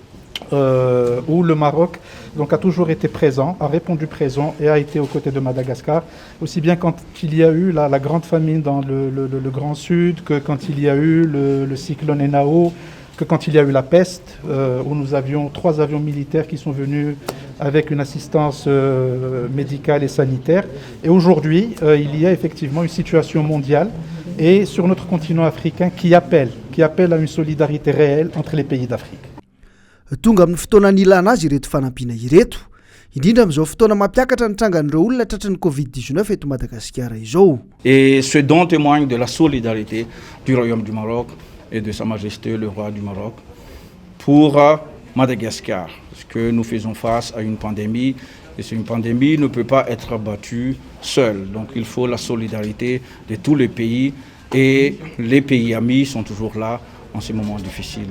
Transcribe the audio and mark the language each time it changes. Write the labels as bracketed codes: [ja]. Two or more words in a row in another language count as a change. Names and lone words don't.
[fr] où le Maroc donc, a toujours été présent, a répondu présent et a été aux côtés de Madagascar, aussi bien quand il y a eu la grande famine dans le Grand Sud, que quand il y a eu le cyclone Enao, que quand il y a eu la peste, où nous avions 3 avions militaires qui sont venus avec une assistance médicale et sanitaire. Et aujourd'hui, il y a effectivement une situation mondiale et sur notre continent africain qui appelle à une solidarité réelle entre les pays d'Afrique. [mg] Tonga amin'ny fotoana nilana azy ireto fanampiana ireto indrindra amin'izao fotoana mampiakatra ny trangan'ireo olona tratran'ny Covid-19 eto Madagasikara izao. [fr] Et ce don témoigne de la solidarité du Royaume du Maroc et de Sa Majesté le Roi du Maroc pour Madagascar, parce que nous faisons face à une pandémie et une pandémie ne peut pas être battue seule. Donc il faut la solidarité de tous les pays et les pays amis sont toujours là en ces moments difficiles.